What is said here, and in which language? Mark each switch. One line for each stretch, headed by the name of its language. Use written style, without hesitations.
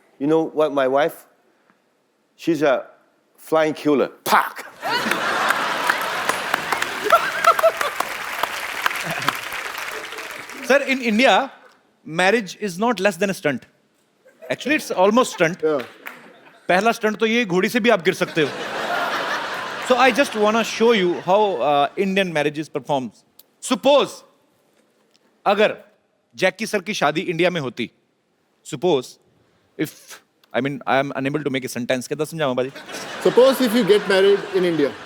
English: You know what, my wife? She's a flying killer. Pack! Sir, in India, marriage is not less than a stunt. Actually, it's almost stunt. Yeah.
Hindi: पहला stunt तो ये घोड़ी से भी आप गिर सकते हो.
English: So I just want to show you how Indian marriages performs. Suppose
Hindi: अगर जैकी सर की शादी इंडिया में होती,
English: suppose if I mean I am unable to make a sentence,
Hindi: कैसे समझाऊँ बाजी?
English: Suppose if you get married in India.